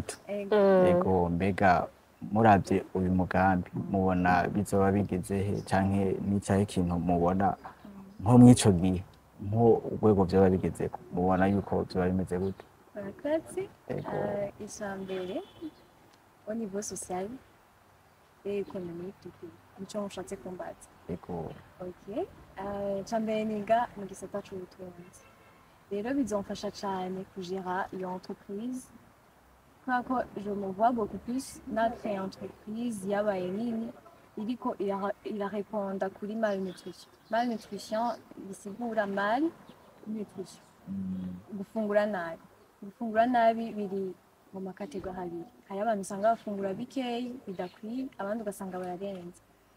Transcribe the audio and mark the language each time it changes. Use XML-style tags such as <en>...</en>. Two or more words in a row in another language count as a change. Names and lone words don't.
<rn>Ego mbega muravye uyu mugambi mubona bizoba bigeze he canke n'icahe kintu mubona nko mwico gihe nko urwego vyoba bigeze mubona yuko vyoba bimeze gute? Murakoze. Ijambere</rn> <fr>au niveau social et économique</fr> <rn>nico mushatse kumbaza. Ego. Okay. Ijambere niga mu gisata c'ubutunzi, rero bizomfasha cane kugera iyo entreprise kubera ko</rn> <fr>je me vois beaucoup plus notre entreprise</fr> <rn>yabaye nini iriko irareponda kuri malnutrition. Malnutrition bisigura</rn> <fr>mal nutrition,</fr> <rn>gufungura nabi. Gufungura nabi biri mu makategori abiri, hari abantu usanga bafungura bikeyi bidakwiye, abandi ugasanga bararenze.</rn>